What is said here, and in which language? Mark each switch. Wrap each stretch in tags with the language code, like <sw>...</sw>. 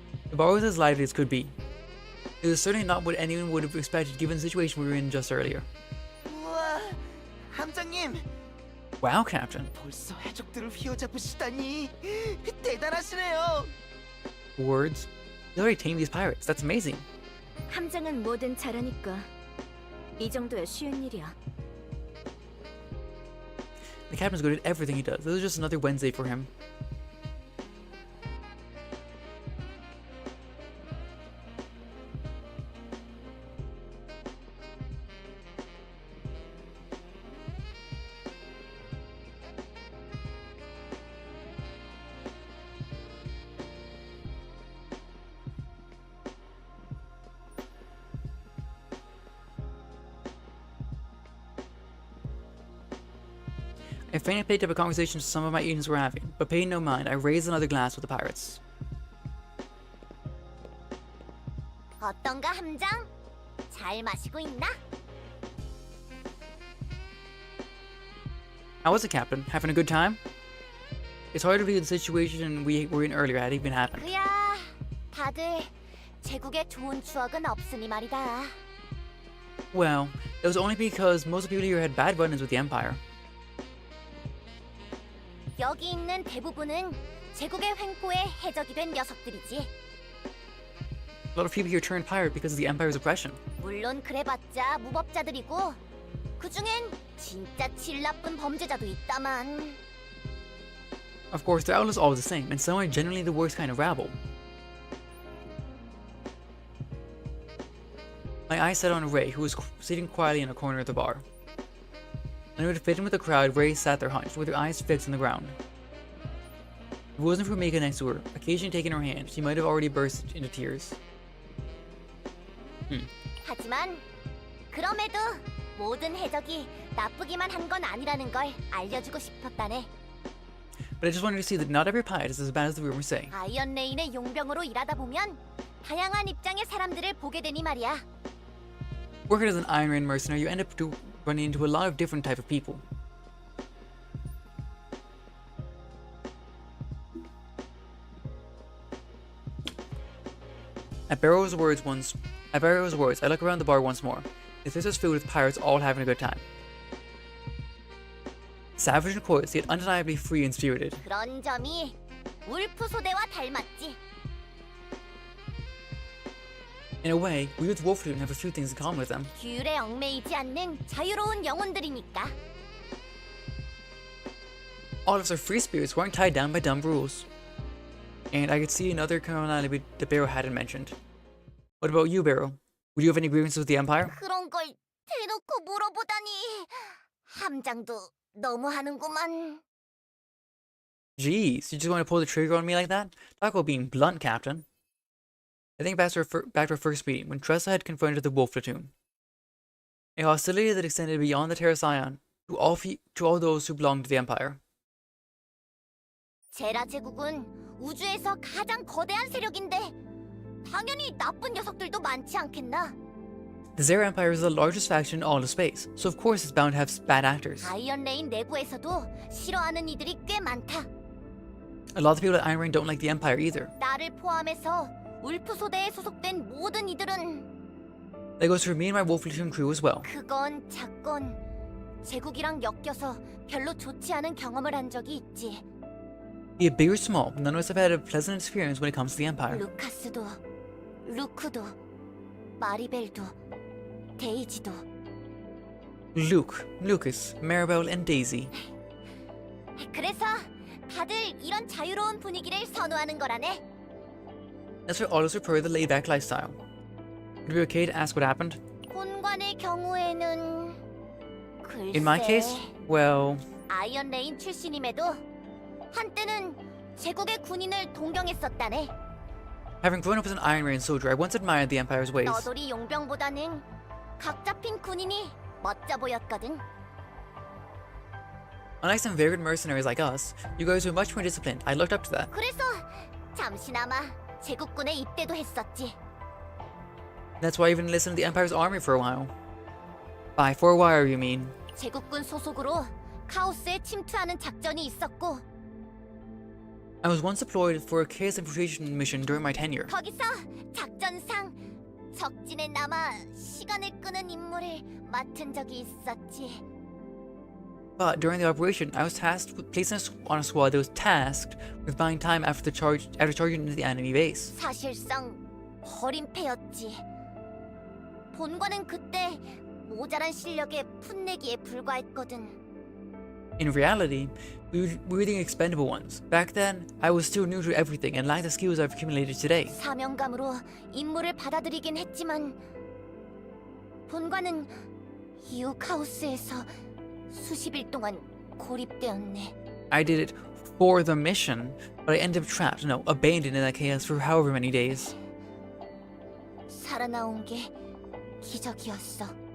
<en>The bar was as lively as could be. It was certainly not what anyone would have expected given the situation we were in just earlier.</en> <ko>우와, 함장님.</ko> <en>Wow, Captain.</en> <ko>벌써 해적들을 휘어잡으시다니 대단하시네요.</ko> <en>Words. You already tamed these pirates. That's amazing.</en> <ko>함장은 뭐든 잘하니까 이 정도야 쉬운 일이야.</ko> <en>The captain's good at everything he does. This is just another Wednesday for him. I faintly picked up a conversation some of my agents were having, but paying no mind, I raised another glass with the pirates.</en> <ko>어떤가, 함장? 잘 마시고 있나?</ko> <en>How was it, Captain? Having a good time? It's hard to believe the situation we were in earlier had even happened.</en> <ko>그야, 다들 제국에 좋은 추억은 없으니 말이다.</ko> <en>Well, it was only because most of the people here had bad run-ins with the Empire.</en> <ko>여기 있는 대부분은 제국의 횡포에 해적이 된 녀석들이지.</ko> <en>A lot of people here turned pirate because of the Empire's oppression.</en> <ko>물론 그래봤자 무법자들이고 그중엔 진짜 질 나쁜 범죄자도 있다만.</ko> <en>Of course, their outlook is always the same, and some are generally the worst kind of rabble. My eyes set on Ray, who was sitting quietly in a corner of the bar. In order to fit in with the crowd, Ray sat there hunched, with her eyes fixed on the ground. If it wasn't for Mika next to her, occasionally taking her hand, she might have already burst into tears.</en> <ko>하지만 그럼에도 모든 해적이 나쁘기만 한 건 아니라는 걸 알려주고 싶었다네.</ko> <en>But I just wanted to see that not every pirate is as bad as the rumors say.</en> <ko>아이언 레인의 용병으로 일하다 보면 다양한 입장의 사람들을 보게 되니 말이야.</ko> <en>Working as an Iron Rain mercenary, you end up running into a lot of different type of people. At Barrow's words once At Barrow's words, I look around the bar once more. The place was filled with pirates all having a good time. Savage and coarse, yet undeniably free and spirited.</en> <ko>그런 점이 울프 소대와 닮았지.</ko> <en>In a way, we with Wolf Platoon have a few things in common with them.</en> <ko>규율에 얽매이지 않는 자유로운 영혼들이니까.</ko> <en>All of us are free spirits who aren't tied down by dumb rules. And I could see another commonality that Barrow hadn't mentioned. What about you, Barrow? Would you have any grievances with the Empire?</en> <ko>그런 걸 대놓고 물어보다니. 함장도 너무하는구만.</ko> <en>Jeez, you just want to pull the trigger on me like that? Talk about being blunt, Captain. I think back to our first meeting, when Tressa had confronted the Wolf Platoon. A hostility that extended beyond the Terra Scion to all those who belonged to the Empire.</en> <ko>제라 제국은 우주에서 가장 거대한 세력인데 당연히 나쁜 녀석들도 많지 않겠나?</ko> <en>The Zera Empire is the largest faction in all of space, so of course it's bound to have bad actors.</en> <ko>아이언 레인 내부에서도 싫어하는 이들이 꽤 많다.</ko> <en>A lot of people at Iron Rain don't like the Empire either.</en> <ko>나를 포함해서 울프 소대에 소속된 모든 이들은</ko> <en>That goes for me and my Wolf Platoon crew as well.</en> <ko>크건 작건 제국이랑 엮여서 별로 좋지 않은 경험을 한 적이 있지.</ko> <en>Be it big or small, none of us have had a pleasant experience when it comes to the Empire.</en> <ko>루카스도, 루크도, 마리벨도, 데이지도.</ko> <en>Luke, Lucas, Maribel, and Daisy.</en> <ko>그래서 다들 이런 자유로운 분위기를 선호하는 거라네.</ko> <en>That's why all of us prefer the laid-back lifestyle. Would it be okay to ask what happened?</en> <ko>본관의 경우에는 글쎄.</ko> <en>In my case, well,</en> <ko>아이언 레인 출신임에도 한때는 제국의 군인을 동경했었다네.</ko> <en>having grown up as an Iron Rain soldier, I once admired the Empire's ways.</en> <ko>너돌이 용병보다는 각 잡힌 군인이 멋져 보였거든.</ko> <en>Unlike some very good mercenaries like us, you guys were much more disciplined. I looked up to that.</en> <ko>그래서 잠시나마 제국군에 입대도 했었지.</ko> <en>That's why I even listened to the Empire's army for a while. By for a while, you mean?</en> <ko>제국군 소속으로 카오스에 침투하는 작전이 있었고</ko> <en>I was once deployed for a chaos infiltration mission during my tenure.</en> <ko>거기서 작전상 적진에 남아 시간을 끄는 임무를 맡은 적이 있었지.</ko> <en>But during the operation, I was tasked with placing on a squad that was tasked with buying time after charging into the enemy base.</en> <ko>사실상 버림패였지. 본관은 그때 모자란 실력에 풋내기에 불과했거든.</ko> <en>In reality, we were the expendable ones. Back then, I was still new to everything and lacked the skills I've accumulated today.</en> <ko>사명감으로 임무를 받아들이긴 했지만 본관은 이후 카오스에서 수십 일 동안 고립되었네.</ko> <en>I did it for the mission, but I ended up trapped, no, abandoned in that chaos for however many days.</en> <ko>살아나온 게 기적이었어.</ko>